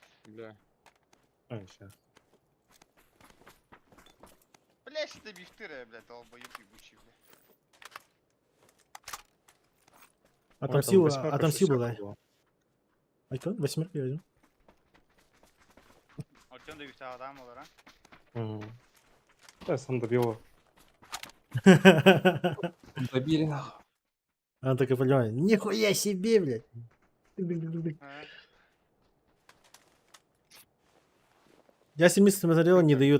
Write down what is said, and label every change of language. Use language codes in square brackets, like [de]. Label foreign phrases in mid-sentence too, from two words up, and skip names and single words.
[ru] Бля. Ща. Блядь, это бифтыры, блядь, долбоёб ебучий, блядь. Отомсти было. А что? Восьмерка возьму. [tr] Артем да güzel adam olur ha. [ru] Я сам добил его. Добили нахуй. Она такая понимает. Нихуя себе, блядь. Ha. Я 70 смотрел, не дают.